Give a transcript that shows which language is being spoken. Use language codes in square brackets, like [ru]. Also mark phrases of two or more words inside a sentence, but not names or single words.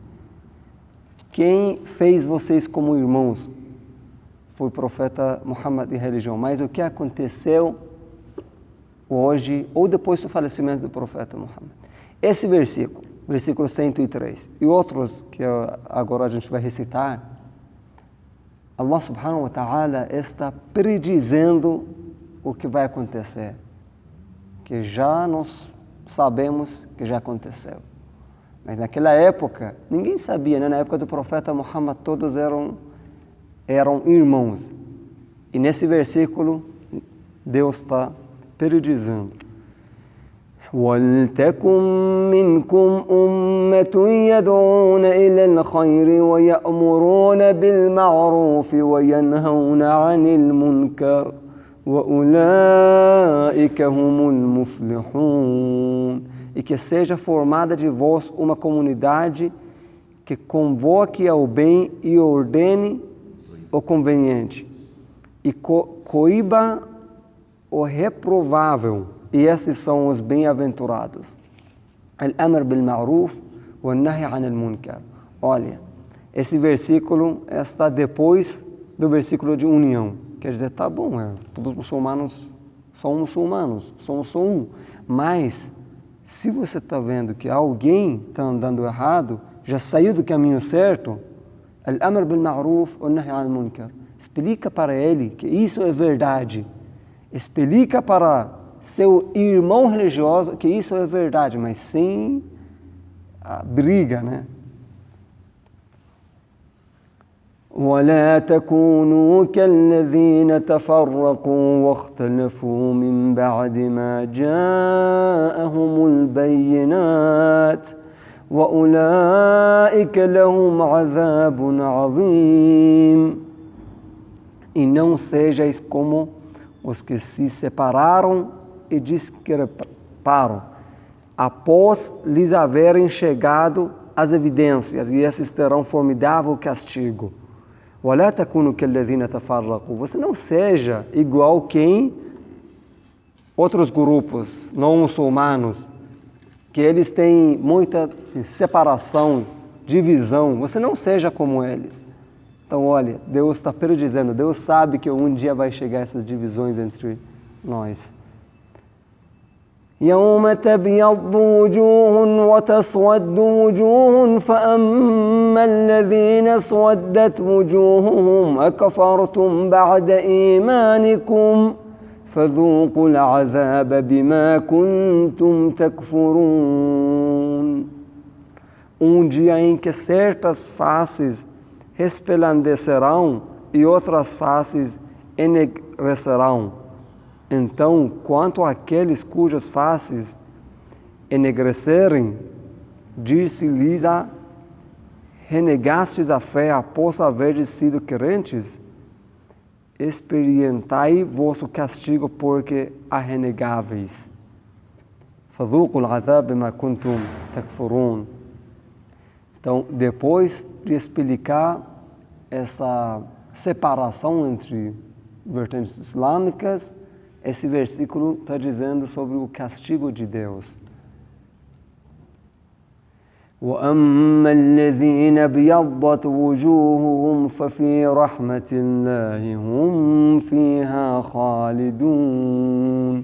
[pt] Quem fez vocês como irmãos foi o profeta Muhammad e a religião. Mas o que aconteceu hoje, ou depois do falecimento do profeta Muhammad? Esse versículo 103, e outros que agora a gente vai recitar, [ar] الله سبحانه وتعالى [pt] está predizendo o que vai acontecer, que já nós sabemos que já aconteceu. Mas naquela época, ninguém sabia, né? Na época do profeta Muhammad, todos eram irmãos. E nesse versículo, Deus está predizendo. [ar] وَلْتَكُنْ مِنْكُمْ أُمَّةٌ يَدْعُونَ إِلَى الْخَيْرِ وَيَأْمُرُونَ بِالْمَعْرُوفِ وَيَنْهَوْنَ عَنِ الْمُنْكَرِ وَأُولَٰئِكَ هُمُ الْمُفْلِحُونَ. [pt] E que seja formada de vós uma comunidade que convoque ao bem e ordene o conveniente, e coíba o reprovável, e esses são os bem-aventurados. [ar] الأمر بالمعروف والنهي عن المنكر. [pt] Olha, esse versículo está depois do versículo de união. Quer dizer, tá bom, todos os muçulmanos são muçulmanos, somos só um. Mas, se você está vendo que alguém está andando errado, já saiu do caminho certo, [ar] الأمر بالمعروف والنهي عن المنكر. [pt] Explica para ele que isso é verdade. Explica para seu irmão religioso que isso é verdade, mas sem a briga, né? [ar] وَلَا تَكُونُوا كَالَّذِينَ تَفَرَّقُوا وَاخْتَلَفُوا مِنْ بَعْدِ مَا جَاءَهُمُ الْبَيِّنَاتُ وَأُولَٰئِكَ لَهُمْ عَذَابٌ عَظِيمٌ. [pt] E não sejais como os que se separaram e discreparam, após lhes haverem chegado as evidências, e esses terão formidável castigo. [ar] وَلَا تَكُونُوا كَالَّذِينَ تَفَرَّقُوا. [pt] Você não seja igual quem outros grupos não muçulmanos, que eles têm muita separação, divisão. Você não seja como eles. Então, olha, Deus está predizendo, Deus sabe que um dia vai chegar essas divisões entre nós. [ar] يَوْمَ تَبْيَضُّ وُجُوهٌ وَتَسْوَدُّ وُجُوهٌ فَأَمَّا الَّذِينَ اسْوَدَّتْ وُجُوهُهُمْ أَكَفَرْتُمْ بَعْدَ إِيمَانِكُمْ فَذُوقُوا الْعَذَابَ بِمَا كُنْتُمْ تَكْفُرُونَ. [pt] Dia em que certas faces resplandecerão e outras faces enegrecerão. Então, quanto àqueles cujas faces enegrecerem, dir-se-lhes: renegastes a fé após haverdes sido crentes? Experientai vosso castigo porque a renegáveis. [ar] فَذُوقُوا الْعَذَابَ بِمَا كُنْتُمْ تَكْفُرُونَ. [pt] Então, depois de explicar essa separação entre vertentes islâmicas, esse versículo está dizendo sobre o castigo de Deus. [ar] وَأَمَّا الَّذِينَ ابْيَضَّتْ وُجُوهُهُمْ فَفِي رَحْمَةِ اللَّهِ هُمْ فِيهَا خَالِدُونَ.